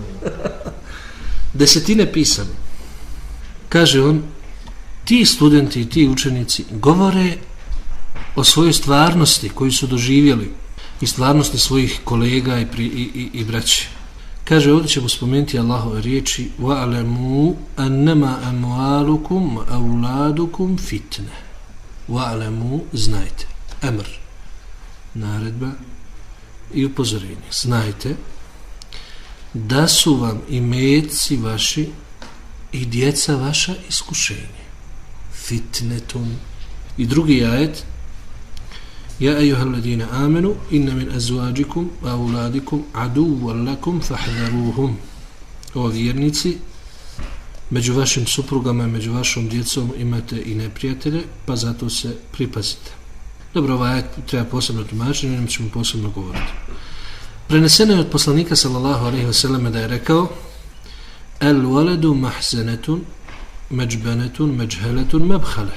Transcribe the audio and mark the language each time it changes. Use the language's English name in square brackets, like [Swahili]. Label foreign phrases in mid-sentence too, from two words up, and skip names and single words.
[Bosnian] Desetine pisama. Kaže on, ti studenti i ti učenici govore o svojoj stvarnosti koju su doživjeli i stvarnosti svojih kolega i braće. Kaže, ovdje ćemo spomenuti Allahove riječi [Arabic] وَعْلَمُوا أَنَّمَا أَمْوَالُكُمْ أَوْلَادُكُمْ فِتْنَ. وَعْلَمُوا, [Bosnian] znajte. Amr, naredba i upozorenje. Znajte da su vam imetci vaši i djeca vaša iskušenje. Fitnetun. I drugi ajet, [Arabic] يا أيها الذين آمنوا, إن من أزواجكم وأولادكم عدوا لكم فاحذروهم. [Bosnian] O vjernici, među vašim suprugama i među vašom djecom imate i neprijatelje, pa zato se pripazite. Dobro, ovaj ajet treba posebno tumačiti, o njemu ćemo posebno govoriti. Preneseno je od poslanika [Arabic] صلى الله عليه وسلم [Bosnian] da je rekao: [Arabic] الولد محزنة مجبنة مجهلة مبخلة.